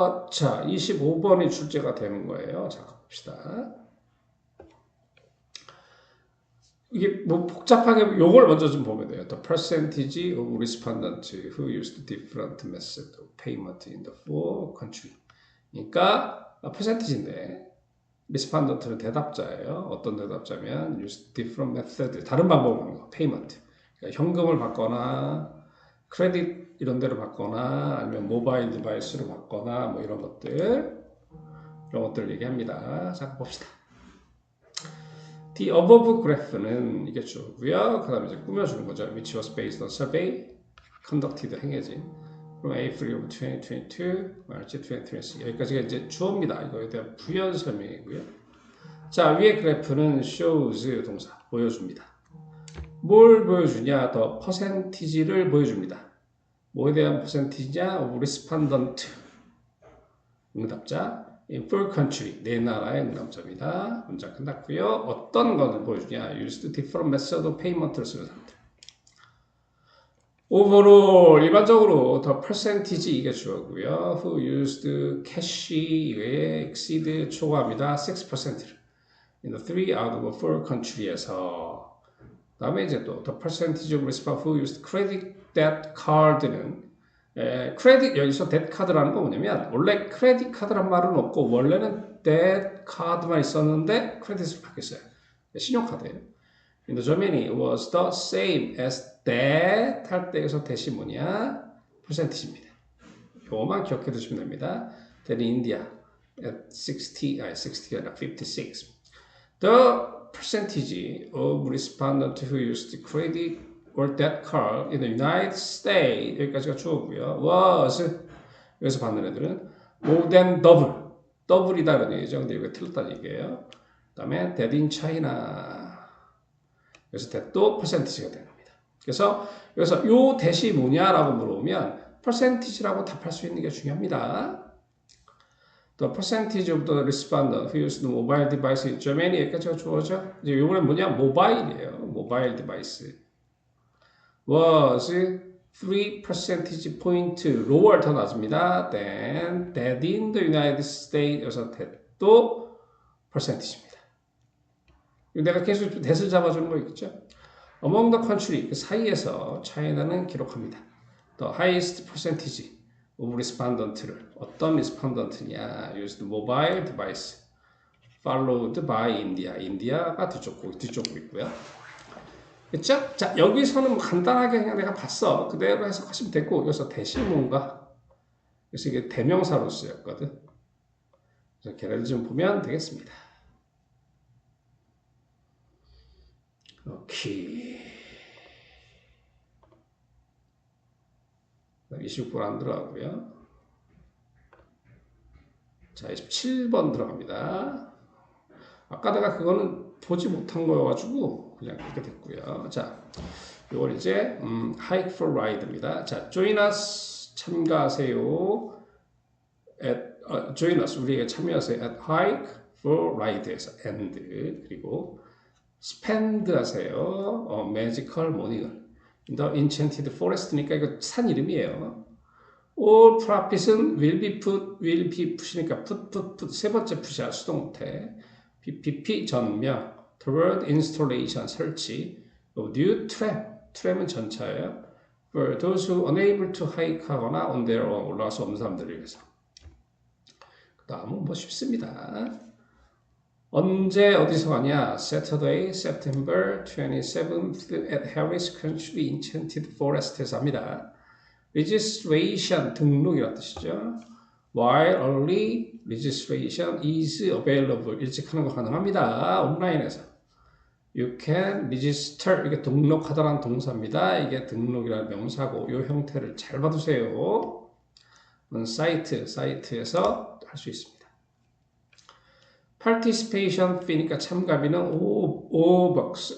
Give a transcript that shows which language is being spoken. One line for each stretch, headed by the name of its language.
Korean: 자, 25번이 출제가 되는 거예요. 자, 봅시다. 이게 뭐 복잡하게 요걸 먼저 좀 보면 돼요.
English: The percentage of respondents who used different method of payment in the four country.
Korean: 그러니까 퍼센티지인데 respondent는 대답자예요. 어떤 대답자면 use different method 다른 방법으로 하는 거.
English: payment.
Korean: 그러니까 현금을 받거나 크레딧 이런 데로 받거나 아니면 모바일 디바이스로 받거나 뭐 이런 것들 얘기합니다. 자 봅시다. The above graph는 이게 주고요. 그 다음에 이제 꾸며주는 거죠.
English: Which was based on survey conducted 행해진 from April of 2022, March 2023.
Korean: 여기까지가 이제 주어입니다. 이거에 대한 부연 설명이고요. 자 위에 그래프는 shows 동사 보여줍니다. 뭘 보여주냐? 더 퍼센티지를 보여줍니다. 뭐에 대한 퍼센티지냐?
English: of respondent 응답자 in four country,
Korean: 네 나라의 응답자입니다. 문장 끝났고요. 어떤 것을 보여주냐?
English: used different method of payment를 쓰는 사람들.
Korean: overall, 일반적으로 the percentage 이게 주어고요.
English: who used cash 이외에 exceed 초과합니다.
Korean: 6%를 in the 3 out of 4 country에서 다음에 이제 또
English: the percentage of respondents who used credit debt card
Korean: 는 크레딧 여기서 데트 카드라는 건 뭐냐면 원래 크레딧 카드란 말은 없고 원래는 데트 카드만 있었는데 크레딧으로 바뀌었어요. 신용카드예요.
English: 근데 Germany was the same as that
Korean: 할 때에서 대시 뭐냐? 퍼센티지입니다. 요거만 기억해 두시면 됩니다.
English: Then India at 60가 아니라 56. The percentage of respondents who used credit or debt card in the United States
Korean: 여기까지가 주어고요.
English: was
Korean: 여기서 받는 애들은
English: more than double double이다라는 얘기죠.
Korean: 근데 이거 틀렸다는 얘기예요. 그 다음에
English: that in China
Korean: 그래서 that도 percentage가 되는 겁니다. 그래서 여기서 요 대시 뭐냐라고 물어보면 percentage라고 답할 수 있는 게 중요합니다.
English: The percentage of the respondent who used the mobile device in Germany
Korean: 여기까지가 주어죠. 이제 요번엔 뭐냐? 모바일이에요. 모바일 디바이스.
English: was 3 percentage point lower
Korean: 더 낮습니다.
English: than that in the United States
Korean: 여기서 that도 percentage입니다. 내가 계속 that을 잡아주는 거 있겠죠?
English: Among the country
Korean: 그 사이에서 차이나는 기록합니다.
English: The highest percentage of respondent를 어떤 respondent냐 used mobile device followed by India.
Korean: 인디아가 뒤쪽고 있고요. 그렇죠? 자 여기서는 뭐 간단하게 그냥 내가 봤어. 그대로 해석하시면 되고 여기서 대신 뭔가 그래서 이게 대명사로 쓰였거든. 그래서 걔를 좀 보면 되겠습니다. 오케이. 26번 안 들어가고요. 자 27번 들어갑니다. 아까 내가 그거는 보지 못한 거여가지고 그냥 그렇게 됐고요. 자, 이걸 이제 hike for ride입니다. 자, join us 참가하세요. join us 우리에게 참여하세요.
English: at hike for ride에서 and 그리고 spend 하세요. magical morning을 the enchanted forest니까 이거 산 이름이에요. all profits은 will be put이니까 put 세 번째 put이야 수동태. PPP 전명, toward installation 설치, new tram은 전차예요. For those who unable to hike 하거나 on their own
Korean: 올라갈 수 없는 사람들을 위해서. 그 다음은 뭐 쉽습니다. 언제 어디서 가냐?
English: Saturday, September 27th at Harris Country Enchanted Forest에서 합니다.
Korean: Registration 등록이라는 뜻이죠.
English: While early registration is available.
Korean: 일찍 하는 거 가능합니다.
English: 온라인에서. You can register.
Korean: 이게 등록하다라는 동사입니다. 이게 등록이라는 명사고 이 형태를 잘 봐두세요. 사이트에서 할 수 있습니다. Participation fee니까 참가비는 $5고요.